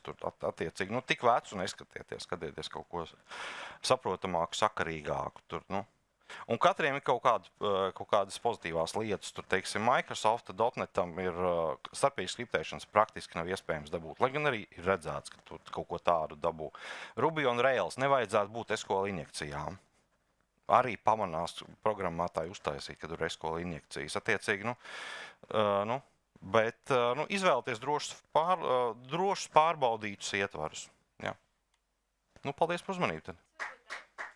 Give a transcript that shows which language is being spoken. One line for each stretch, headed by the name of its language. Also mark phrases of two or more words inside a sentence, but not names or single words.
Latvian: Tur attiecīgi, tik vecu neskatieties, skatieties kaut ko saprotamāku, sakarīgāku. Tur, Un katriem ir kaut kādas pozitīvās lietas. Tur, teiksim, Microsoft .NETam ir starpīgas skriptēšanas praktiski nav iespējams dabūt. Lai gan arī ir redzēts, ka tu kaut ko tādu dabū. Ruby on Rails nevajadzētu būt SQL injekcijām. Arī pamanās programmētāji uztaisīt, kad ir SQL injekcijas. Attiecīgi, bet izvēlēties drošus pārbaudītus ietvarus. Jā. Paldies par uzmanību.